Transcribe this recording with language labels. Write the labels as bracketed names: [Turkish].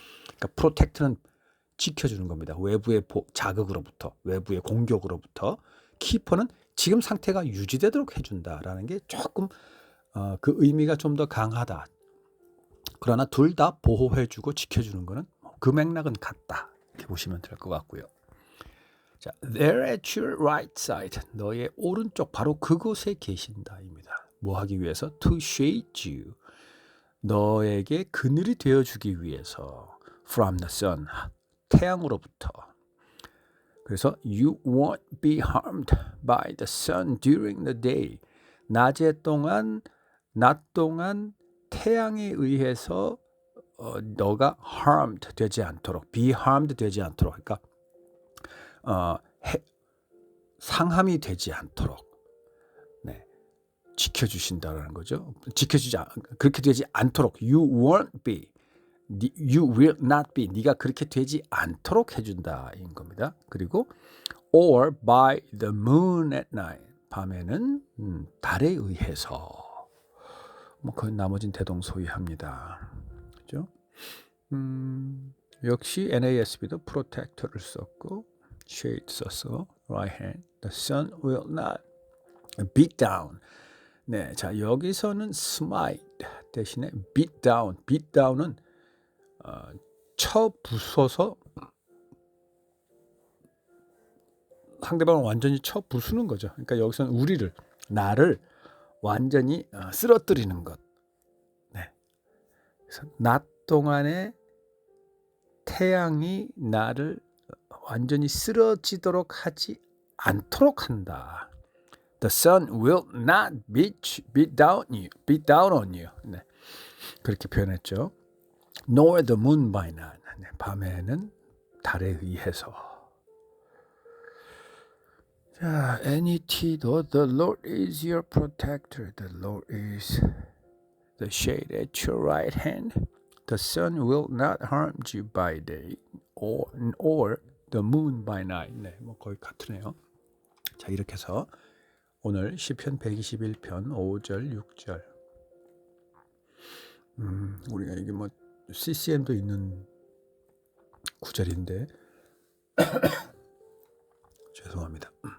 [Korean] 그러니까 프로텍터는 지켜주는 겁니다. 외부의 자극으로부터, 외부의 공격으로부터. 키퍼는 지금 상태가 유지되도록 해준다라는 게 조금 그 의미가 좀 더 강하다. 그러나 둘 다 보호해주고 지켜주는 거는 그 맥락은 같다. 이렇게 보시면 될 것 같고요. [English] 자, they're at your right side. [Korean] 너의 오른쪽 바로 그곳에 계신다입니다. 뭐 하기 위해서? [English] To shade you. [Korean] 너에게 그늘이 되어주기 위해서. [English] From the sun. [Korean] 태양으로부터. 그래서 [English] you won't be harmed by the sun during the day. [Korean] 낮 동안 태양에 의해서 너가 harmed 되지 않도록, be harmed 되지 않도록, 그러니까 상함이 되지 않도록 지켜주신다는 거죠. 그렇게 되지 않도록 [English] you won't be, you will not be, [Korean] 네가 그렇게 되지 않도록 해준다인 겁니다. 그리고 [English] or by the moon at night, [Korean] 밤에는 달에 의해서. 뭐 그 나머진 대동소이합니다. 그죠? 역시 NASB도 protector를 썼고 shade 썼어. [English] right hand. The sun will not beat down. [Korean] 네, 자 여기서는 smite 대신에 beat down. beat down은 쳐 부숴서 상대방을 완전히 쳐 부수는 거죠. 그러니까 여기서는 나를 완전히 쓰러뜨리는 것. 네. 그래서 낮 동안에 태양이 나를 완전히 쓰러지도록 하지 않도록 한다. [English] The sun will not beat down on you. [Korean] 네. 그렇게 표현했죠. [English] Nor the moon by night. 네. [Korean] 밤에는 달에 의해서. [English] 자, NET도 The Lord is your protector. The Lord is the shade at your right hand. The sun will not harm you by day or the moon by night. [Korean] 네, 뭐 거의 같으네요. 자, 이렇게 해서 오늘 시편 121편 5절 6절. 우리가 이게 뭐 CCM도 있는 구절인데 죄송합니다.